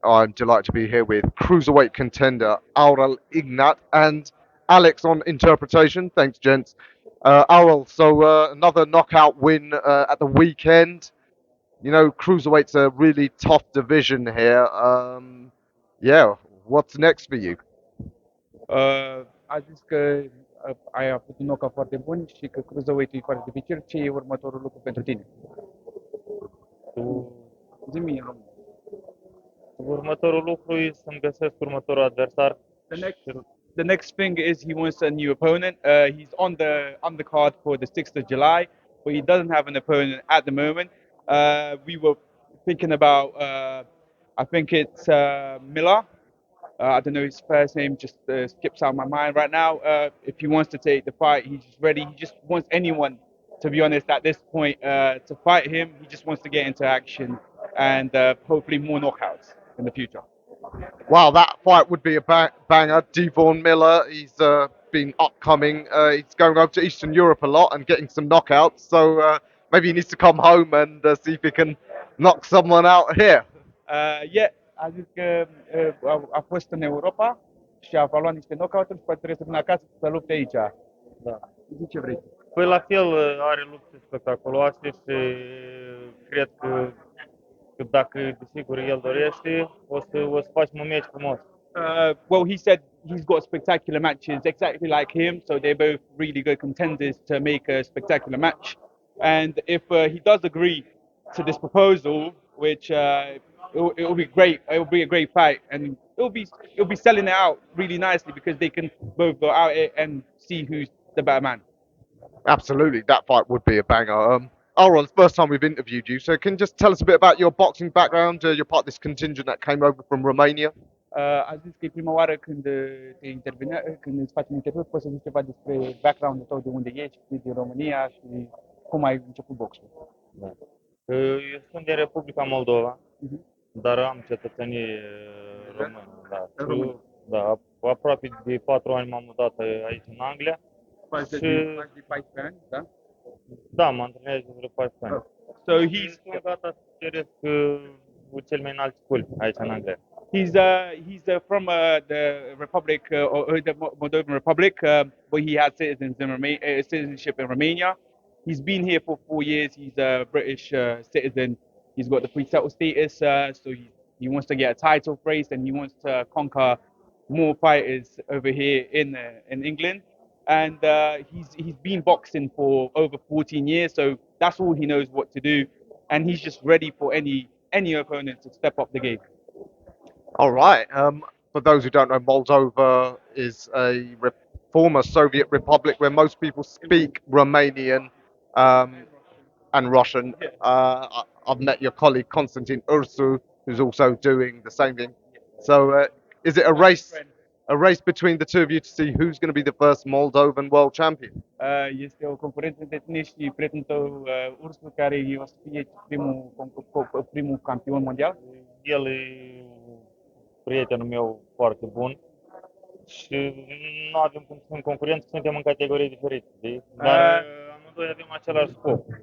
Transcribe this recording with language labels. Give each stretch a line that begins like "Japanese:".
English: I'm delighted to be here with cruiserweight contender Aurel Ignat and Alex on interpretation. Thanks, gents. Aurel, so another knockout win at the weekend. You know, cruiserweight's a really tough division here. Yeah, what's next for you?
Romanian: A zis că ai avut un knockout foarte bun și că cruiserweight e foarte dificil. Ce e următorul lucru pentru tine? Tu, Zi-mi în română. următorul lucru e să-mi găsesc următorul adversar.
English: The next thing is he wants a new opponent. He's on the card for the 6th of July, but he doesn't have an opponent at the moment. We were thinking about, I think it's Miller. I don't know his first name, just skips out of my mind right now. If he wants to take the fight, he's just ready. He just wants anyone, to be honest, at this point, to fight him. He just wants to get into action and hopefully more knockouts in the future. Wow, that fight would be a banger. Devon Miller, he's been upcoming. He's going over to Eastern Europe a lot and getting some knockouts. So maybe he needs to come home and see if he can knock someone out here.
Romanian: Yeah, a zis că a fost în Europa și a luat niște knockout-uri și poate trebuie să vină acasă să lupte aici. Da. Zi ce vrei. Păi la fel are lupte spectaculoase și cred că dacă desigur el dorește, o să facem un meci frumos.
English: Well, he said he's got spectacular matches exactly like him, so they're both really good contenders to make a spectacular match. And if he does agree to this proposal, which it'll be great, it'll be a great fight, and it'll be selling it out really nicely because they can both go out it and see who's the better man. Absolutely, that fight would be a banger. Aaron, it's the first time we've interviewed you, so can you just tell us a bit about your boxing background? You're part of this contingent that came over from Romania.
Romanian: A zis că e prima oară când te intervine, când îți faci un interviu, poți să zici ceva despre background-ul tău, de unde ești, din România și cum ai început boxul. Da. Eu sunt din Republica Moldova, dar am cetățenie română. Da. Și, da, aproape de 4 ani m-am mutat aici în Anglia. Faci Și de 14 ani, da? da, mă antrenez de vreo 14 ani.
English: So
Romanian: Și sunt gata să ceresc cel mai înalt scul aici în Anglia.
English: he's from the Republic, the Moldovan Republic, but he has citizenship in Romania. He's been here for 4 years. He's a British citizen. He's got the pre-settled status, so he wants to get a title race and he wants to conquer more fighters over here in England. And he's been boxing for over 14 years, so that's all he knows what to do. And he's just ready for any opponent to step up the game. All right. For those who don't know, Moldova is a former Soviet republic where most people speak Romanian and Russian. I've met your colleague Konstantin Ursu, who's also doing the same thing. So, is it a race between the two of you to see who's going to be the first Moldovan world champion?
Romanian: Este o concurență între tine și prietenul tău, Ursul, care o să fie primul campion mondial. El e prietenul meu foarte bun și nu avem cum să fim concurenți, suntem în categorii diferite, dar amândoi avem același scop.